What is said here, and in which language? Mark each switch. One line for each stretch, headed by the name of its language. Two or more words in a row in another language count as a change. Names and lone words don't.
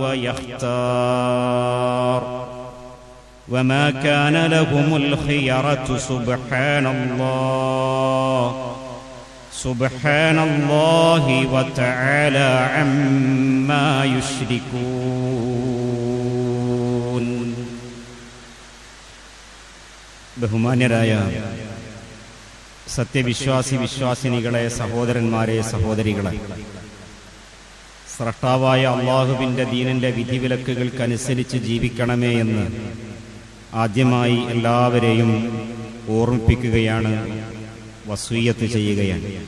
Arabic: ويختار وما كان لهم الخيرة سبحان الله وتعالى عما يشركون.
Malayalam: ബഹുമാന്യരായ വിശ്വാസിനികളെ, സഹോദരന്മാരെ, സഹോദരികളെ, സ്രഷ്ടാവായ അള്ളാഹുവിൻ്റെ ദീനിൻ്റെ വിധിവിലക്കുകൾക്കനുസരിച്ച് ജീവിക്കണമേ എന്ന് ആദ്യമായി എല്ലാവരെയും ഓർമ്മിപ്പിക്കുകയാണ്, വസിയ്യത്ത് ചെയ്യുകയാണ്.